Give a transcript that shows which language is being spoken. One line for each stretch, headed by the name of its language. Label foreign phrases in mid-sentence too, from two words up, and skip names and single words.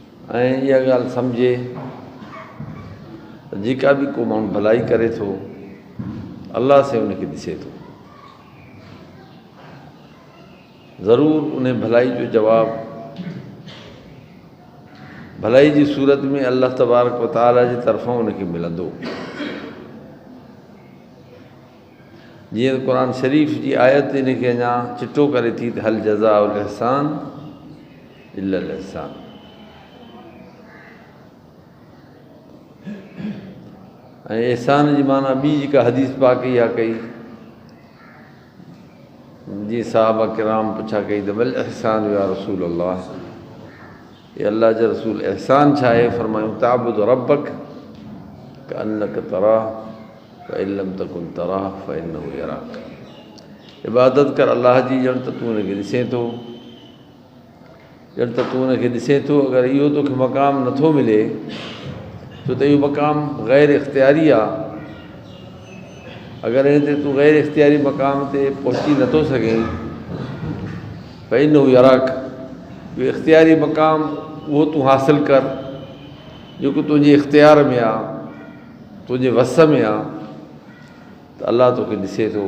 Sindhi: ऐं इहा ॻाल्हि सम्झे त जेका बि को माण्हू भलाई करे थो अलाह से उनखे ॾिसे थो। ज़रूरु उन भलाई जो जवाबु भलाई जी सूरत में अल्लाह
Arabic: تبارك وتعالى
Sindhi: जी तरफ़ां उनखे मिलंदो। जीअं त क़ुर शरीफ़ जी आयत इनखे अञा चिटो करे थी त
Arabic: هل جزاء الإحسان إلا الإحسان.
Sindhi: ऐं इहसान जी माना ॿी जेका हदीस पाक इहा कई, जीअं सहाबा किराम पुछा कई त
Arabic: بل إحسان يا رسول الله,
Sindhi: ये अल्लाह जा रसूल इहसान छा आहे?
Arabic: फरमायूं تعبد ربك كأنك تراه فإن لم تكن تراه فإنه يراك.
Sindhi: इबादत कर अल्लाह जी ॼण त तूं हुनखे ॾिसे थो, ॼण त तूं हुनखे ॾिसे थो। अगरि इहो तोखे मक़ाम नथो मिले छो त इहो मक़ाम ग़ैर इख़्तियारी आहे, अगरि हिन ते तूं ग़ैर इख़्तियारी मक़ाम ते पहुची नथो सघें
Arabic: فإنه يراك,
Sindhi: इहो इख़्तियारी मक़ाम उहो तूं हासिलु कर जेको तुंहिंजे इख़्तियार में आहे, तुंहिंजे वस में आहे, त अलाह तोखे ॾिसे थो।